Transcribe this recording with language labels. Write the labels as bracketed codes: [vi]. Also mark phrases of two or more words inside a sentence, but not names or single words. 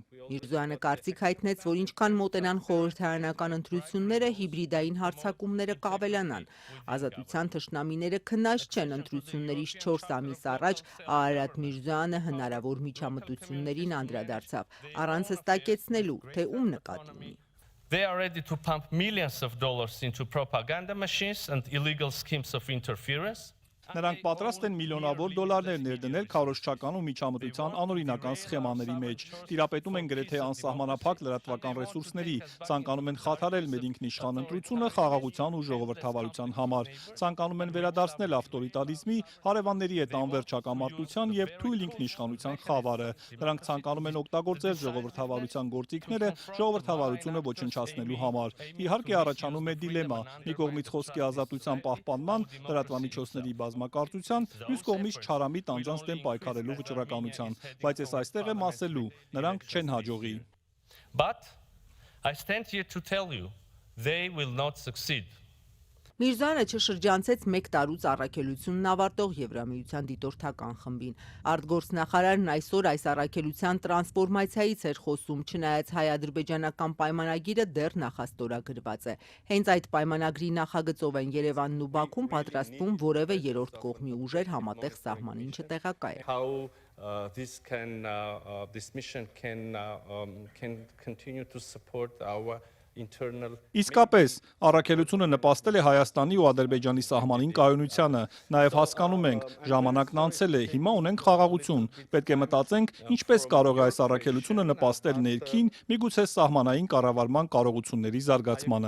[hy] Միրզոյանը կարծիք հայտնեց, որ ինչքան մոտենան խորհրդարանական ընտրությունները, հիբրիդային հարձակումները կավելանան։ Ազատության թշնամիները քնած չեն ընտրություններից 4 ամիս առաջ Արարատ Միրզոյանը հնարավոր միջամտություններին անդրադարձավ, առանց հստակեցնելու, թե ում նկատի ունի։ [en] They are ready to pump millions of dollars into propaganda machines and illegal schemes of interference. [hy] Նրանք պատրաստ են միլիոնավոր դոլարներ ներդնել քարոզչական ու միջամտության անօրինական սխեմաների մեջ, տիրապետում են գրեթե անսահմանափակ լրատվական ռեսուրսների, ցանկանում են խաթարել մեր ինքնիշխան ընտրությունը խաղաղության ու ժողովրդավարության համար, ցանկանում են վերադարձնել ավտորիտարիզմի, հարևանների հետ անվերջ հակամարտության եւ թույլ ինքնիշխանության խավարը։ Նրանք ցանկանում են օգտագործել ժողովրդավարության գործիքները ժողովրդավարությունը ոչնչացնելու համար։ Իհարկե առաջանում է դիլեմա՝ մի կողմից խոսքի ազատության պահպանման, լրատվամիջոցների կազմակերպության, մյուս կողմից չարամիտ անձանց դեմ պայքարելու վճռականության, բայց ես այստեղ եմ ասելու, նրանք չեն հաջողի։ [en] But I stand here to tell you, they will not succeed. [hy] Միրզոյանը չշրջանցեց 1 տարուց առաքելությունն ավարտող Եվրամիության դիտորդական խմբին։ Արտգործնախարարն այսօր այս առաքելության տրանսֆորմացիայից էր խոսում, չնայած հայ-ադրբեջանական պայմանագիրը դեռ նախաստորագրված է։ Հենց այդ պայմանագրի նախագծով են Երևանն ու Բաքուն պատրաստվում որևէ երրորդ կողմի ուժեր համատեղ սահմանին չտեղակայել։ [en] How this mission can continue to support our internal. [hy] Իսկապես, առաքելությունը նպաստել է Հայաստանի ու Ադրբեջանի սահմանին կայունությանը, նաև հասկանում ենք, ժամանակն անցել է, հիմա ունենք խաղաղություն, պետք է մտածենք, ինչպես կարող է այս առաքելությունը նպաստել ներքին, միգուցե սահմանային կառավարման կարողությունների զարգացմանը։